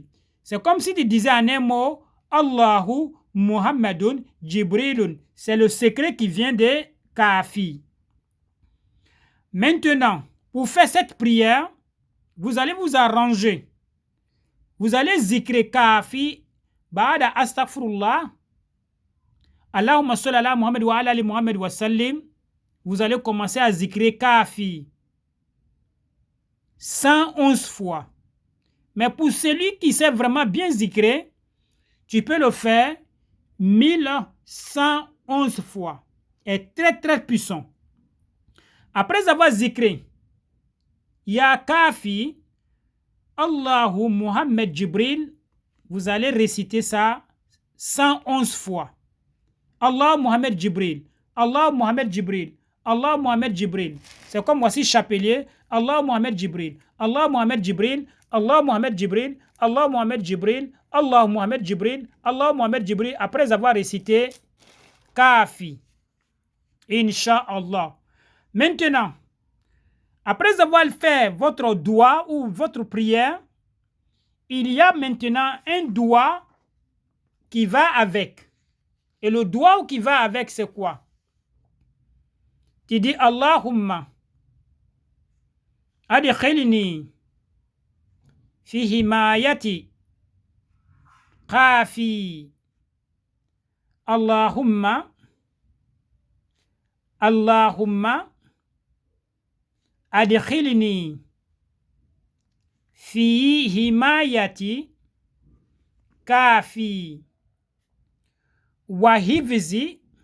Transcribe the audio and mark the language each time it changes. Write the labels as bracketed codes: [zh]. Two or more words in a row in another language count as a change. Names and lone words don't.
[fr] C'est comme si tu disais en un mot, [ar] اللهُ محمدٌ جبريلٌ. [fr] C'est le secret qui vient de Kafi. Maintenant, pour faire cette prière, vous allez vous arranger. Vous allez zikrer Kafi, [ar] بعد أستغفر الله، اللهم صل على محمد وعلى آل محمد وسلم. [fr] Vous allez commencer à zikrer Kafi 111 fois. Mais pour celui qui sait vraiment bien zikrer, tu peux le faire 1111 fois. Est très très puissant. Après avoir zikré, [ar] يا كافي، الله محمد جبريل, [fr] vous allez réciter ça 111 fois. [ar] الله محمد جبريل، الله محمد جبريل، الله محمد جبريل. [fr] C'est comme voici chapelier, [ar] الله محمد جبريل، الله محمد جبريل، الله محمد جبريل، الله محمد جبريل، الله محمد جبريل، الله محمد جبريل, [fr] après avoir récité Kafi. [ar] إن شاء الله. [fr] Maintenant, après avoir fait votre doigt ou votre prière, il y a maintenant un doigt qui va avec. Et le doigt qui va avec, c'est quoi? Tu dis [ar] اللهم أدخلني في حماية كافي. اللهم اللهم أدخلني في حماية كافي وحفظ